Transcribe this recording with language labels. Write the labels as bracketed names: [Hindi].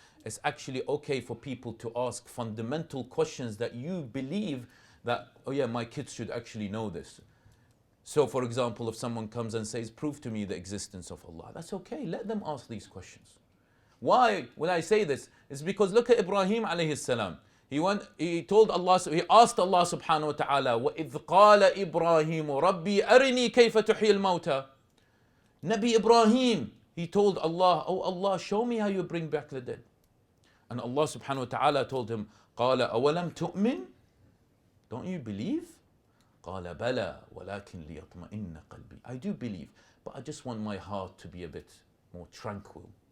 [English] It's actually okay for people to ask fundamental questions that you believe that, oh yeah, my kids should actually know this. So for example, if someone comes and says, prove to me the existence of Allah, that's okay, let them ask these questions. Why when I say this? It's because look at Ibrahim alayhi salam. He asked Allah subhanahu wa ta'ala, [Arabic] وَإِذْ قَالَ إِبْرَاهِيمُ رَبِّي أَرِنِي كَيْفَ تُحْيِي الْمَوْتَى. [English] Nabi Ibrahim, he told Allah, oh Allah, show me how you bring back the dead. And Allah subhanahu wa ta'ala told him, [Arabic] قَالَ أَوَلَمْ تُؤْمِنْ. [English] Don't you believe? [Arabic] قَالَ بَلَى وَلَكِنْ لِيَطْمَئِنَّ قَلْبِي. [English] I do believe, but I just want my heart to be a bit more tranquil.